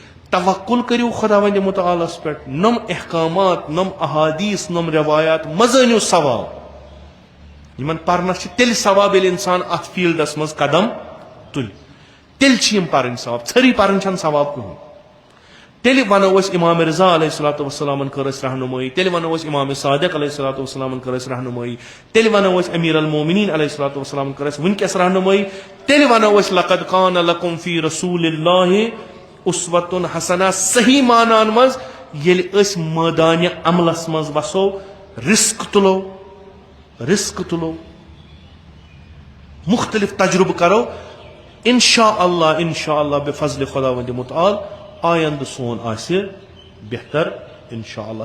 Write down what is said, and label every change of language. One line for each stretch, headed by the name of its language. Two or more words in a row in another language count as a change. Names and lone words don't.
Kashmiri: तवक्कुल करियो खुदावंद मुतआलस पे, नम अहकामात, नम अहादीस, नम रवायात मजनियो सवाब यमन परनस तेल सवाब येल इंसान अथ फील्डस मज कदम तुल तेल पर सवाब छरी पर सवाब कहीं तेल वनो इमाम रजा अलैहिस्सलाम कर रहनुमाई, तेल वनो इमाम सादिक अलैहिस्सलाम कर रहनुमाई, तेल वनो अमीर अल मोमिनीन अलैहिस्सलाम कर वनकस रहनुमाई, तेल वनो
Arabic: لقد كان لكم في رسول الله أسوة حسنة
Kashmiri: सही मानान मज येल मैदान अमलस मज वसो रिस्क तुलो मुख्तलिफ तजुर्ब करो
Arabic: إن شاء الله
Kashmiri: बेफजल खुदावंद मुतआल आयंद सोन आसे बेहतर
Arabic: إن شاء الله.